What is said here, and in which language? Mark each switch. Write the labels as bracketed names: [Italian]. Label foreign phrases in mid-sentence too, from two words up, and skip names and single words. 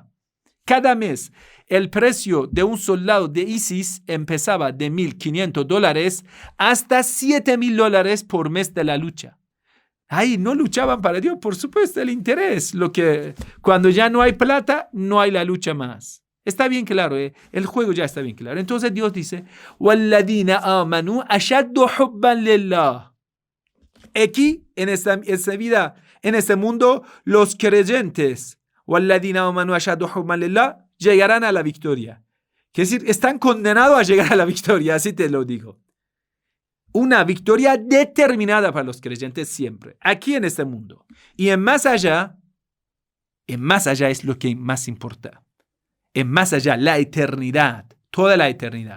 [Spanish] Cada mes el precio de un soldado de ISIS empezaba de $1,500 hasta $7,000 por mes de la lucha. Ahí no luchaban para Dios, por supuesto, el interés. Cuando ya no hay plata, no hay la lucha más. Está bien claro, el juego ya está bien claro. Entonces Dios dice, [Arabic] وَالَّذِينَ آمَنُوا أَشَدُّ حُبًّا لِلَّهِ. [Spanish] Aquí, en esta vida, en este mundo, los creyentes, [Arabic] وَالَّذِينَ آمَنُوا أَشَدُّ حُبًّا لِلَّهِ, [Spanish] llegarán a la victoria. Es decir, están condenados a llegar a la victoria, así te lo digo. Una victoria determinada para los creyentes siempre, aquí en este mundo. Y en más allá es lo que más importa. En más allá, la eternidad, toda la eternidad.